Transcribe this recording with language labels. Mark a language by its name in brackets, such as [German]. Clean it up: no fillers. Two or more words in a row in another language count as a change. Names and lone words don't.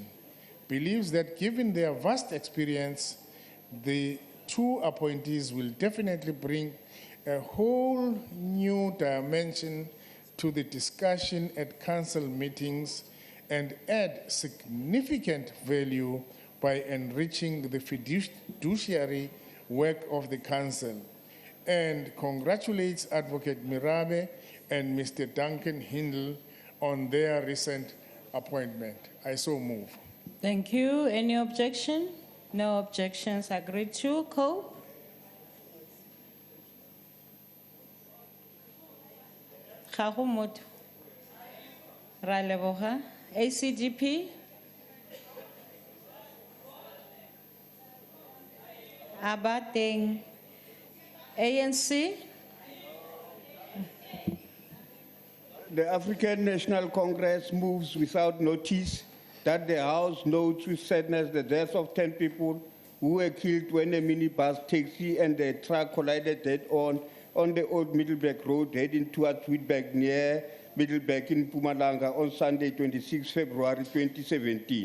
[English] Believes that given their vast experience, the two appointees will definitely bring a whole new dimension to the discussion at council meetings and add significant value by enriching the fiduciary work of the council, and congratulates Advocate Mirabe and Mr. Duncan Hindle on their recent appointment. I so move. Thank you. Any objection? No objections. Agreed to. Co. [Northern Sotho] Ga go motho. Ra leboga. ACGP. Abateng. [English] ANC. The African National Congress moves without notice that the House notes with sadness the death of 10 people who were killed when a minibus taxi and a truck collided head-on the old Middleburg Road heading towards Witberg near Middleburg in Mpumalanga on Sunday, 26 February 2017.